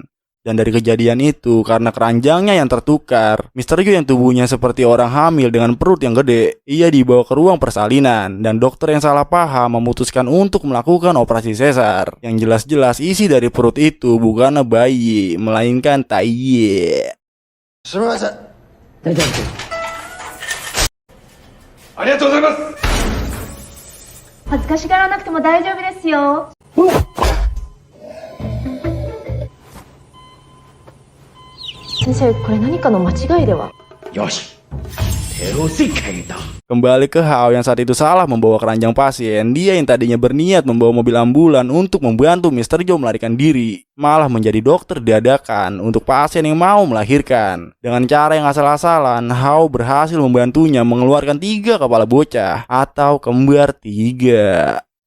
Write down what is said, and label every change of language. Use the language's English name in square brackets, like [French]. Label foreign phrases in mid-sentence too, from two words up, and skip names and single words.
[Indonesian] Dan dari kejadian itu, karena keranjangnya yang tertukar, Mr. Joe yang tubuhnya seperti orang hamil dengan perut yang gede, ia dibawa ke ruang persalinan. Dan dokter yang salah paham memutuskan untuk melakukan operasi sesar. Yang jelas-jelas isi dari perut itu bukan bayi, melainkan tai. [Japanese] Arigatou. 恥ずかしがらなくても大丈夫ですよ。先生、これ何かの間違いでは。よし。 [Indonesian] Kembali ke Hao yang saat itu salah membawa keranjang pasien, dia yang tadinya berniat membawa mobil ambulan untuk membantu Mr. Joe melarikan diri, malah menjadi dokter dadakan untuk pasien yang mau melahirkan. Dengan cara yang asal-asalan, Hao berhasil membantunya mengeluarkan 3 kepala bocah atau kembar 3.